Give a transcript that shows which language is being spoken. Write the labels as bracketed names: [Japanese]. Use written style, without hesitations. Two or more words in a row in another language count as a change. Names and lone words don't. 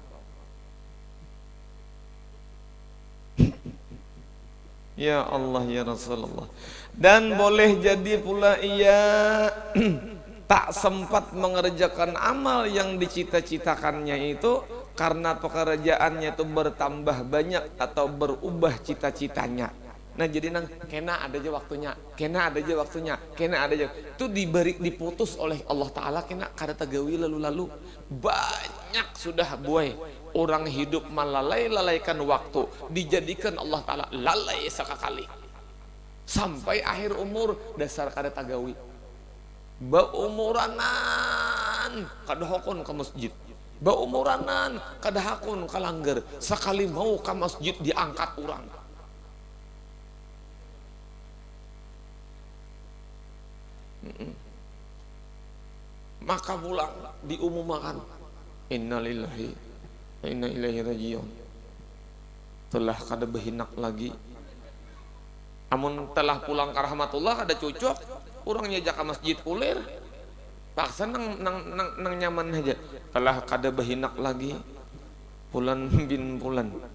[Arabic] يا الله يا رسول الله. [Malay] Dan boleh jadi pula iya tak sempat mengerjakan amal yang dicita-citakannya itu karena pekerjaannya itu bertambah banyak atau berubah cita-citanya. [Banjar] Nah jadi nang kena ada aja waktunya, kena ada aja waktunya, kena ada aja. Itu diberi diputus oleh Allah Taala kena kada tagawi lalu-lalu. Banyak sudah buai orang hidup melalaikan waktu, dijadikan Allah Taala lalai sekali. Sampai akhir umur dasar kada tagawi. Baumuranan kada hakun ke masjid. Baumuranan kada hakun ke langgar. Sekali mau ke masjid diangkat orang. Maka pulang diumumkan [Arabic] إنا لله وإنا إليه راجعون, [Banjar] telah kada behinak lagi. Amun telah pulang ke rahmatullah kada cocok orangnya jaka masjid kulir paksa nang nyaman aja, telah kada behinak lagi bulan bin bulan.